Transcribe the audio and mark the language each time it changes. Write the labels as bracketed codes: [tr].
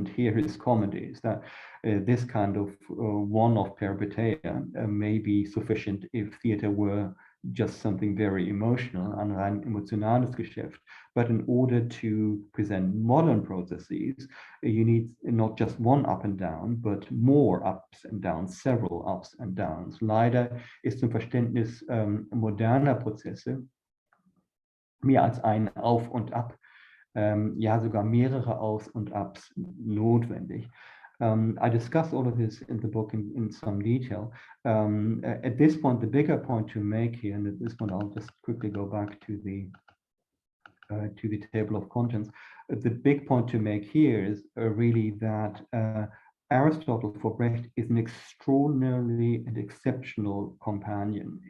[en] And here his comment is that this kind of one-off peripeteia may be sufficient if theater were just something very emotional, [de] ein rein emotionales Geschäft. [en] But in order to present modern processes, you need not just one up and down, but more ups and downs, several ups and downs. [de] Leider ist zum Verständnis moderner Prozesse mehr als ein Auf und Ab, ja sogar mehrere Aufs und Abs notwendig. [en] I discuss all of this in the book in some detail. At this point, the bigger point to make here, and at this point I'll just quickly go back to the table of contents. The big point to make here is really that Aristotle for Brecht is an extraordinarily and exceptional companion.